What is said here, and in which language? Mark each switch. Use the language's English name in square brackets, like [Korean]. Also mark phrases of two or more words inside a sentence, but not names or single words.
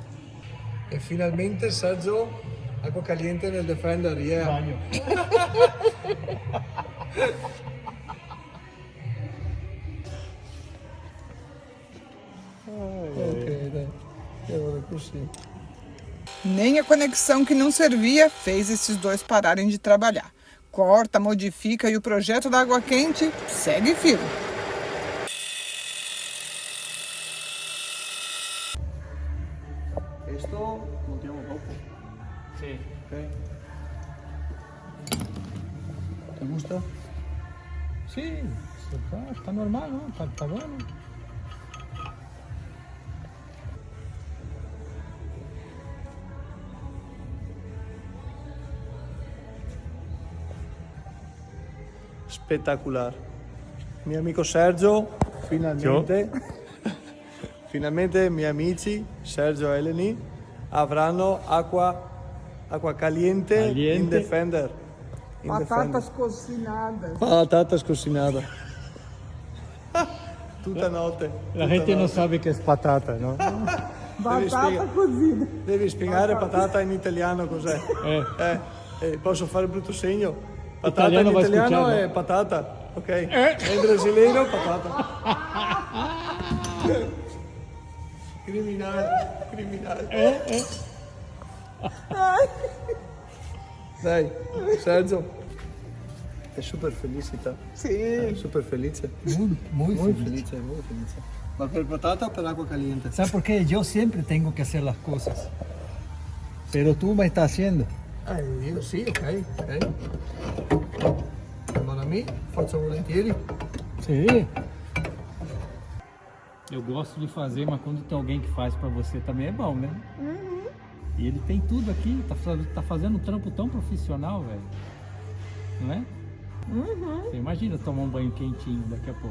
[Italian] E finalmente Sergio, acqua caliente nel Defender, yeah. Ok, dai. E ora così. [Portuguese] Nem a conexão que não servia fez esses dois pararem de trabalhar. Corta, modifica e o projeto da água quente segue firme. [Italian] Questo montiamo dopo, [Portuguese] Sim. [Italian] ok? Ti gusta? [Portuguese] Sim, tá normal, não? Tá bom? [Italian] Spettacolare. Mio amico Sergio, finalmente, finalmente i miei amici Sergio e Eleni avranno acqua caliente in Defender. In [Spanish] Batatas cocinadas. [Italian] Defender. [Spanish] Batatas cocinadas. [Italian] Tutta notte. [Portuguese] A gente não sabe que é batata, não? Batata cozida. [Italian] Devi spiegare patata in italiano cos'è. Posso fare il brutto segno? Patata Italiano in vai italiano [Spanish] escuchar, [Italian] è patata, ok? In brasiliano patata. Criminale. Dai, Sergio. È super felicità. [Portuguese] Sim. [Italian] Super felice. [Spanish] Muy Muy feliz. [Italian] felice, muy felice. Ma per patata o per acqua caliente? [Spanish] ¿Sabes por qué? Yo siempre tengo que hacer las cosas. Pero tú me estás haciendo. [Italian] Io sì, ok. Ma a me faccio volentieri. [Portuguese] Sim. Eu gosto de fazer, mas quando tem alguém que faz pra você também é bom, né? E ele tem tudo aqui, tá fazendo um trampo tão profissional, velho. Não é? Você imagina tomar um banho quentinho daqui a pouco.